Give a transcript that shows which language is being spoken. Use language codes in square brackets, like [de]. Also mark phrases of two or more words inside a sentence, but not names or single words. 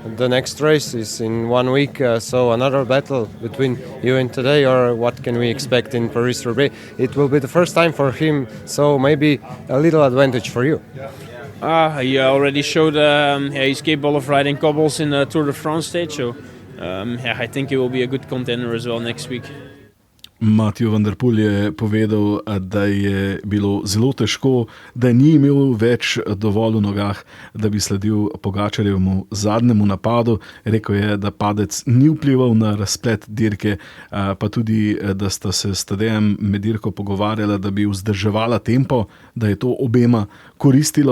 [en] the next race is in 1 week, so another battle between you and today, or what can we expect in Paris-Roubaix? It will be the first time for him, so maybe a little advantage for you. He already showed he's capable of riding cobbles in the Tour de France stage, so I think he will be a good contender as well next week. [sl] Mathieu van der Poel je povedal, da je bilo zelo težko, da ni imel več dovolj v nogah, da bi sledil Pogačarjevemu zadnjemu napadu. Rekel je, da padec ni vplival na razplet dirke, pa tudi, da sta se s Tadejem med dirko pogovarjala, da bi vzdrževala tempo, da je to obema koristilo.